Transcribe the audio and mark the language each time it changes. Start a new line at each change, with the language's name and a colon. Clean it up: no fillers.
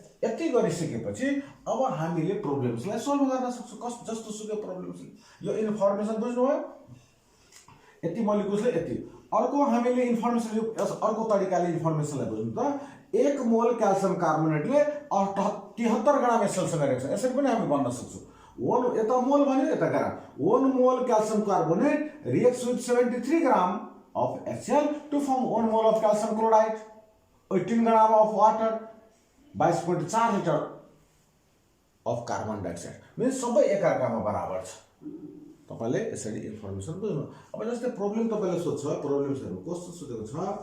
Nepali: यति गरिसकेपछि अब हामीले प्रब्लम्सलाई सल्भ गर्न सक्छौँ, जस्तो सुकै प्रब्लम्स। यो इन्फर्मेसन बुझ्नुभयो? यति मोलिकुल्सले यति। अर्को हामीले इन्फर्मेसन, अर्को तरिकाले इन्फर्मेसनलाई बुझ्नु त 1 मोल क्याल्सियम कार्बोनेटले 73 ग्राम एसएलसँग रिएक्ट छ। यसरी पनि हामी भन्न सक्छौँ। यता मोल भन्यो, यता ग्राम।
English: 1 mole calcium carbonate reacts with 73 gram of HCl to form 1 mole of calcium chloride, 18 gram of water, 22.4 litre of carbon dioxide।
Nepali: Means सबै एकअर्कामा बराबर छ। तपाईँले यसरी इन्फर्मेसन बुझ्नु। अब जस्तै प्रब्लम तपाईँले सोध्छ, प्रब्लम्सहरू कस्तो सोधेको छ?